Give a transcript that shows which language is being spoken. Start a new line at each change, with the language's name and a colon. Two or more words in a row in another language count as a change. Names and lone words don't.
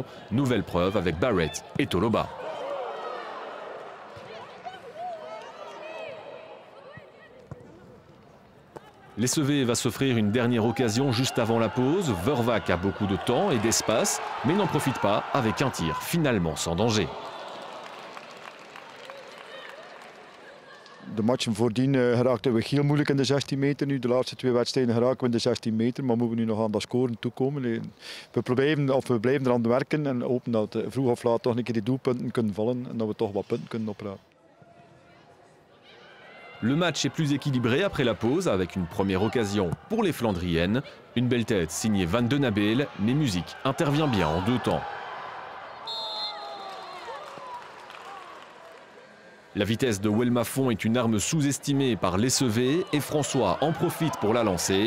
French: Nouvelle preuve avec Barrett et Toloba. Les Sevets va s'offrir une dernière occasion juste avant la pause. Vervac a beaucoup de temps et d'espace, mais n'en profite pas avec un tir finalement sans danger.
Dutch: De matchen voordien geraakten we heel moeilijk in de 16 meter. Nu de laatste 2 wedstrijden geraken we in de 16 meter. Maar moeten we nu nog aan dat scoren toekomen. We blijven eraan werken en hopen dat vroeg of laat toch een keer die doelpunten kunnen vallen. En dat we toch wat punten kunnen oprapen.
French: Le match est plus équilibré après la pause avec une première occasion pour les Flandriennes. Une belle tête signée Van de Nabel, mais Music intervient bien en 2 temps. La vitesse de Welma Fon est une arme sous-estimée par les Sevets et François en profite pour la lancer.